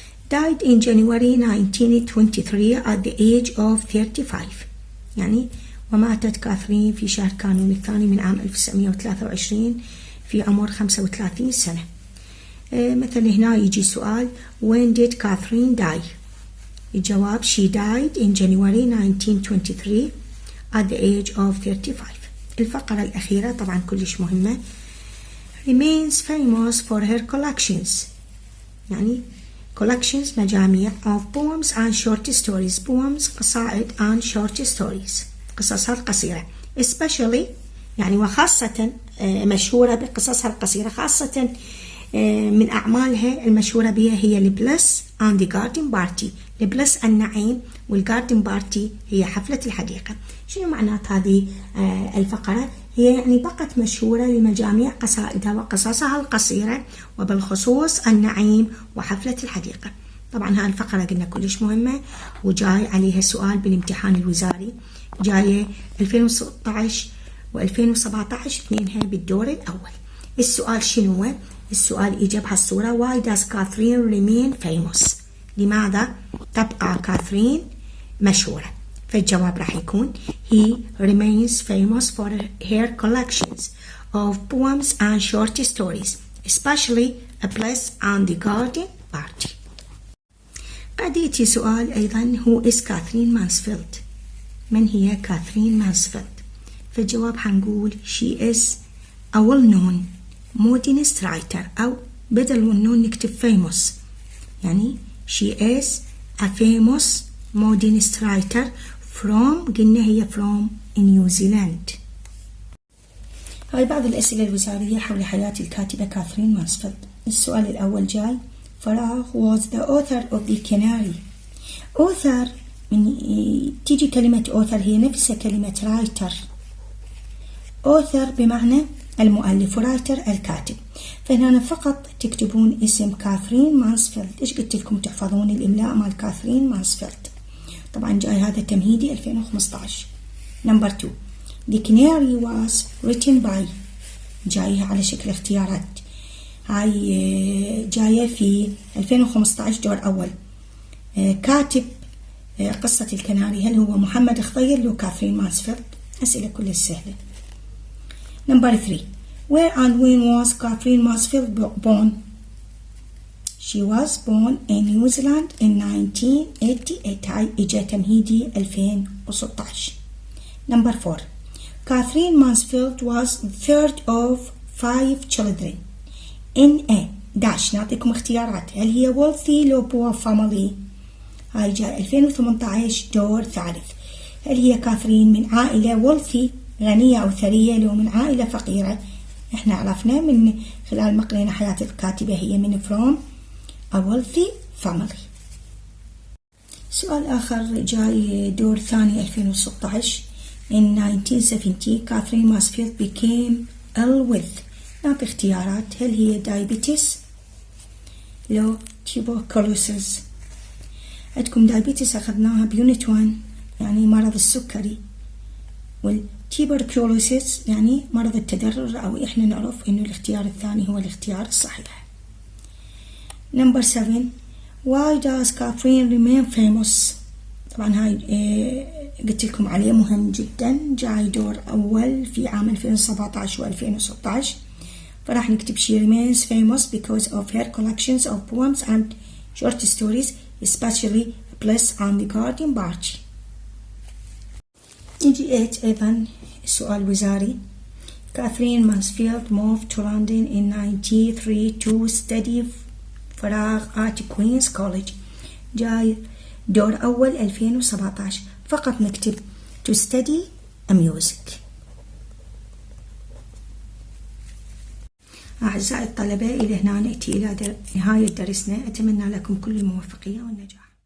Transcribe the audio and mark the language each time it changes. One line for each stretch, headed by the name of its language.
English: died in January 1923 at the age of 35،
Arabic: يعني وماتت كاثرين في شهر كانون الثاني من عام 1923 في عمر 35 سنة. مثل هنا يجي سؤال
English: when did Catherine die، الجواب she died in January 1923 at the age of 35.
Arabic: الفقرة الأخيرة طبعا كلش مهمة
English: remains famous for her collections، يعني collections مجاميع of poems and short stories، poems قصائد and short stories.
Arabic: قصصها القصيرة especially يعني وخاصة مشهورة بقصصها القصيرة، خاصة من أعمالها المشهورة بها هي البلس
English: and the garden party.
Arabic: البلس النعيم والجاردن بارتي هي حفلة الحديقة. شنو معنات هذه الفقرة؟ هي يعني بقت مشهورة لمجاميع قصائدها وقصصها القصيرة وبالخصوص النعيم وحفلة الحديقة. طبعا هاي الفقرة قلنا كلش مهمة وجاي عليها سؤال بالامتحان الوزاري، جاية 2016 و2017 اثنينها بالدور الأول. السؤال شنو هو؟ السؤال إجا بهالصورة
English: Why does Catherine remain famous؟
Arabic: لماذا تبقى كاثرين مشهورة؟ فالجواب راح يكون
English: He remains famous for her collections of poems and short stories, especially A Place and the Garden Party.
Arabic: قد يأتي سؤال أيضا
English: Who is Catherine Mansfield؟
Arabic: من هي كاثرين مانسفيلد؟ فالجواب حنقول
English: She is a well-known modernist writer، أو بدل well-known نكتب famous، يعني She is a famous modernist writer from قلنا هي from New Zealand.
Arabic: هاي بعض الأسئلة الوزارية حول حياة الكاتبة كاثرين مانسفيلد. السؤال الأول جاي فراغ
English: was the author of the Canary.
Arabic: author من تيجي كلمة author هي نفسها كلمة writer. author بمعنى المؤلف ورايتر الكاتب، فهنا فقط تكتبون اسم كاثرين مانسفيلد. ايش قلت لكم تحفظون الاملاء مال كاثرين مانسفيلد. طبعا جاي هذا تمهيدي 2015. نمبر 2
English: The Canary was written by،
Arabic: جايها على شكل اختيارات، هاي جاية في 2015 دور أول. كاتب قصة الكناري هل هو محمد خضير لو كاثرين مانسفيلد؟ أسئلة كلها سهلة.
English: Number 3 Where and when was Catherine Mansfield born? She was born in New Zealand in 1988.
Arabic: هاي إجا تمهيدي 2016.
English: Number 4 Catherine Mansfield was the third of 5 children in a dash.
Arabic: نعطيكم اختيارات، هل هي wealthy لو poor family؟ هاي جاء 2018 دور ثالث. هل هي كاثرين من عائلة wealthy غنية أو ثرية لو من عائلة فقيرة؟ احنا عرفنا من خلال مقرنا حياة الكاتبة هي من
English: from a wealthy family.
Arabic: سؤال آخر جاي دور ثاني 2016.
English: In 1970 Catherine Mansfield became ill with.
Arabic: نعطي اختيارات، هل هي diabetes لو tuberculosis؟ عندكم diabetes أخذناها بيونت 1 يعني مرض السكري، والتيبركلوسيس يعني مرض التدرر، أو إحنا نعرف إنه الاختيار الثاني هو الاختيار الصحيح.
English: Number 7 Why does Catherine remain famous؟
Arabic: طبعا هاي قلت لكم عليه مهم جدا، جاي دور أول في عام 2017 و2016. فراح نكتب
English: She remains famous because of her collections of poems and short stories, especially A Place and the Garden Party.
Arabic: نجي 8 أيضا سؤال وزاري.
English: Catherine Mansfield moved to London in 1993 to study فراغ at Queen's College.
Arabic: جاي دور أول 2017. فقط نكتب
English: to study music.
Arabic: أعزائي الطلبة، إلى هنا نأتي إلى نهاية درسنا. أتمنى لكم كل الموفقية والنجاح.